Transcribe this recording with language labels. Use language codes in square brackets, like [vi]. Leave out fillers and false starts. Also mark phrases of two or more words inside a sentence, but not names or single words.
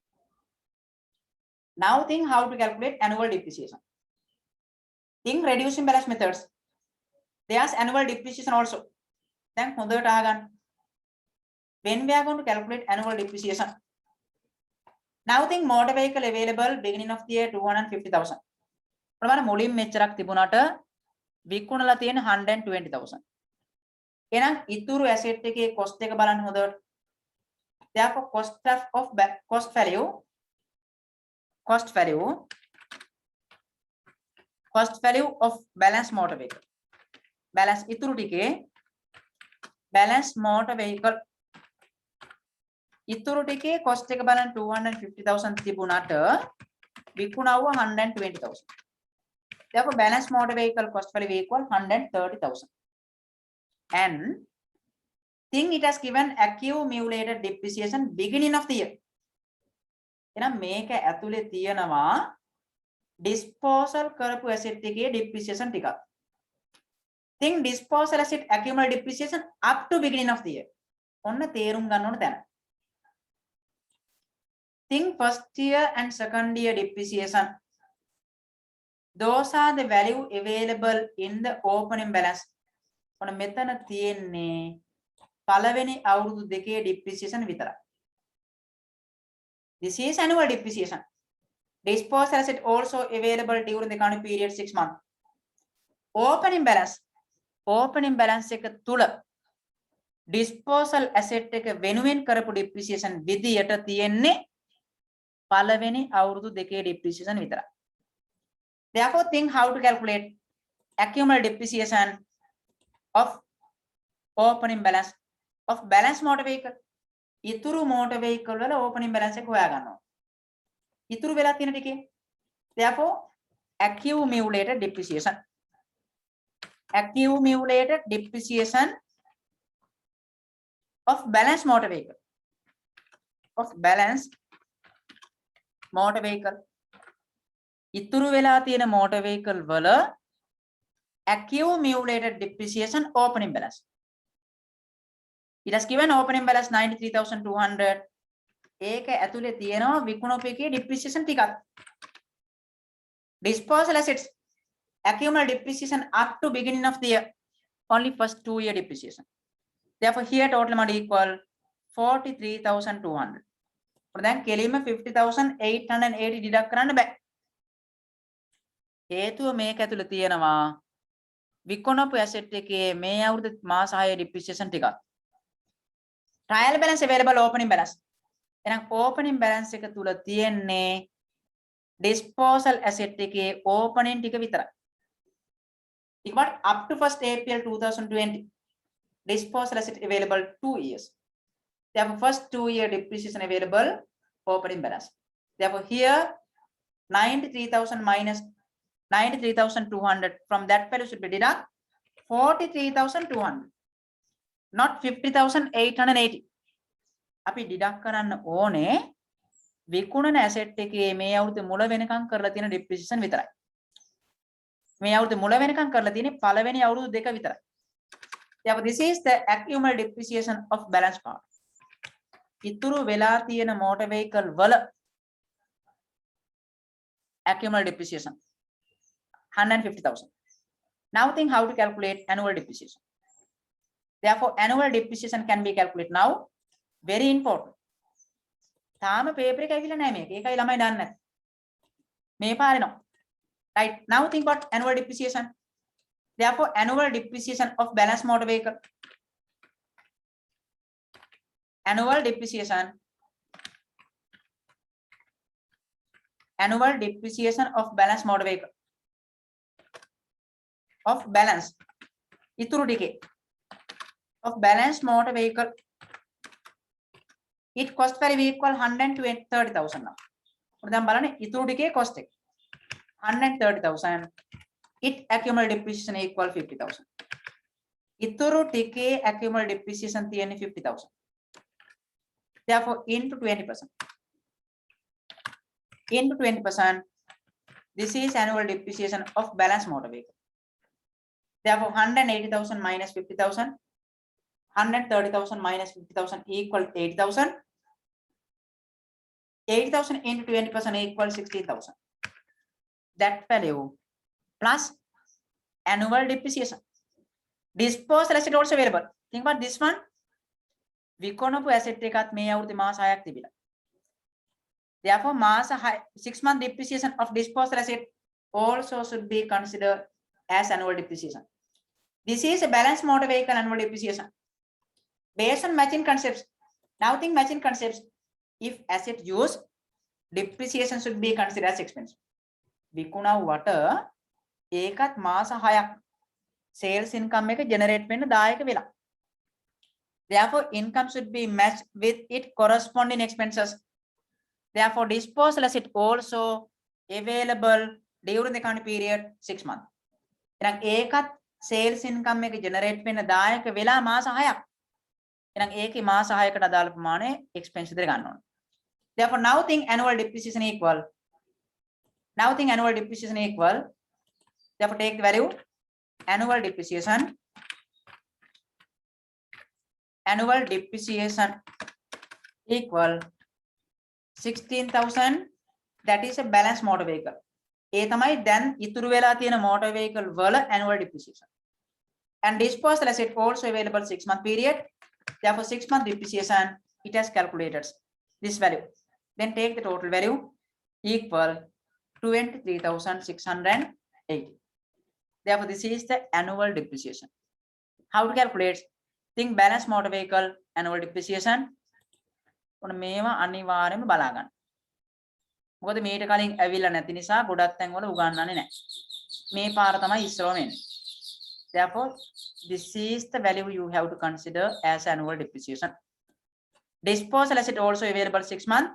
[en] Now think how to calculate annual depreciation. Think reducing balance methods. There's annual depreciation also. Then when we are going to calculate annual depreciation, Now think motor vehicle available beginning of the year 250,000. [si] ප්‍රමාණ මුලින් මෙච්චරක් තිබුණාට විකුණලා තියෙන 120,000. එහෙනම් ඉතුරු asset එකේ cost එක බලන්න හොඳට. [en] Therefore cost value of balance motor vehicle. [si] Balance ඉතුරු ටිකේ [en] balance motor vehicle [si] ඉතුරු ටිකේ cost එක බලන්න 250,000 තිබුණාට විකුණුව 120,000. [en] Therefore balance motor vehicle cost value equal 130,000. And think it has given accumulated depreciation beginning of the year. [si] එහෙනම් මේක ඇතුලේ තියෙනවා disposal කරපු asset එකේ depreciation ටිකක්. [en] Think disposal asset accumulated depreciation up to beginning of the year. [si] ඔන්න තේරුම් ගන්න ඕන තැන. [en] Think first year and second year depreciation. Those are the value available in the opening balance. [si] ඔන්න මෙතන තියෙන්නේ පළවෙනි අවුරුදු දෙකේ depreciation විතරයි. [en] This is annual depreciation. Disposal asset also available during the current period 6 months. Opening balance [si] එක තුල [en] disposal asset [si] එක වෙනුවෙන් කරපු depreciation විදියට තියෙන්නේ පළවෙනි අවුරුදු දෙකේ depreciation විතරයි. [en] Therefore think how to calculate accumulated depreciation of opening balance of balance motor vehicle. [si] ඉතුරු [en] motor vehicle [si] වල [en] opening balance [si] එක හොයා ගන්නවා. ඉතුරු වෙලා තියෙන ටිකේ. [en] Therefore accumulated depreciation of balance motor vehicle. [si] ඉතුරු වෙලා තියෙන [en] motor vehicle [si] වල [en] accumulated depreciation opening balance. It has given opening balance 93,200. [si] ඒක ඇතුලේ තියෙනවා විකුණුප එකේ depreciation ටිකක්. [en] Disposal assets accumulated depreciation up to beginning of the year. Only first 2 year depreciation. Therefore here total amount equal 43,200. [si] දැන් කෙලින්ම 50,880 deduct කරන්න බෑ. හේතුව මේක ඇතුලේ තියෙනවා විකුණුප asset එකේ මේ අවුරුදු මාස 6 depreciation ටිකක්. [en] Trial balance available opening balance. [si] එහෙනම් [en] opening balance [si] එක තුල තියෙන්නේ [en] disposal asset [si] එකේ opening ටික විතරයි. [en] But up to 1st April 2020 disposal asset available 2 years. Therefore first 2 year depreciation available opening balance. Therefore here 93,000 minus 93,200 from that value should be deduct 43,200. Not 50,880. [si] අපි deduct කරන්න ඕනේ විකුණන asset එකේ මේ අවුරුද්දේ මුල වෙනකන් කරලා තියෙන depreciation විතරයි. මේ අවුරුද්දේ මුල වෙනකන් කරලා තියෙන්නේ පළවෙනි අවුරුදු දෙක විතරයි. [en] Therefore this is the accumulated depreciation of balance part. [si] ඉතුරු වෙලා තියෙන [en] motor vehicle [si] වල [en] accumulated depreciation [si] 150,000. [en] Now think how to calculate annual depreciation. Therefore annual depreciation can be calculated now. Very important. [si] තාම paper එක ඇවිල්ලා නැහැ මේක. ඒකයි ළමයි දන්නේ නැත්තේ. මේ පාරේ නෝ. [en] Right. Now think about annual depreciation. Therefore annual depreciation of balance motor vehicle. Annual depreciation of balance motor vehicle. Of balance. [si] ඉතුරු ටිකේ. [en] Of balance motor vehicle. It cost value equal 130,000 now. [si] දැන් බලන්න ඉතුරු ටිකේ cost එක 130,000. [en] It accumulated depreciation equal 50,000. [si] ඉතුරු ටිකේ [en] accumulated depreciation [si] තියෙන්නේ 50,000. [en] Therefore into 20%. Into 20%. This is annual depreciation of balance motor vehicle. Therefore 180,000 minus 50,000. 130,000 minus 50,000 equal 80,000. 80,000 into 20% equal 60,000. That value plus annual depreciation. Disposal asset also available. Think about this one. [si] විකුණපු asset එකත් මේ අවුරුද්දේ මාස 6ක් තිබිලා. [en] Therefore, 6 month depreciation of disposal asset also should be considered as annual depreciation. This is a balanced motor vehicle annual depreciation. Based on matching concepts. Now think matching concepts. If asset use, depreciation should be considered as expense. [si] විකුණුවට ඒකත් මාස 6ක් [en] sales income [si] එක generate වෙන්න දායක වෙලා. [en] Therefore, income should be matched with its corresponding expenses. Therefore, disposal asset also available during the accounting period 6 months. [si] එහෙනම් ඒකත් [en] sales income [si] එක generate වෙන්න දායක වෙලා මාස 6ක්. එහෙනම් ඒකේ මාස 6කට අදාළ ප්‍රමාණය expense විතර ගන්න ඕනේ. [en] Therefore, now think annual depreciation equal. Now think annual depreciation equal. Therefore, take the value annual depreciation. Annual depreciation equal 16,000. That is a balanced motor vehicle. [si] ඒ තමයි දැන් ඉතුරු වෙලා තියෙන [en] motor vehicle [si] වල [en] annual depreciation. And disposal asset also available 6 month period. Therefore, 6 month depreciation it has calculated this value. Then take the total value equal 23,680. Therefore, this is the annual depreciation. How to calculate? Think balance motor vehicle annual depreciation. [si] ඔන්න මේවා අනිවාර්යයෙන්ම බලා ගන්න. මොකද මේට කලින් ඇවිල්ලා නැති නිසා ගොඩක් තැන් වල උගන්වන්නේ නැහැ. මේ පාර තමයි ඉස්සරවම එන්නේ. [en] Therefore, this is the value you have to consider as annual depreciation. Disposal asset also available 6 months.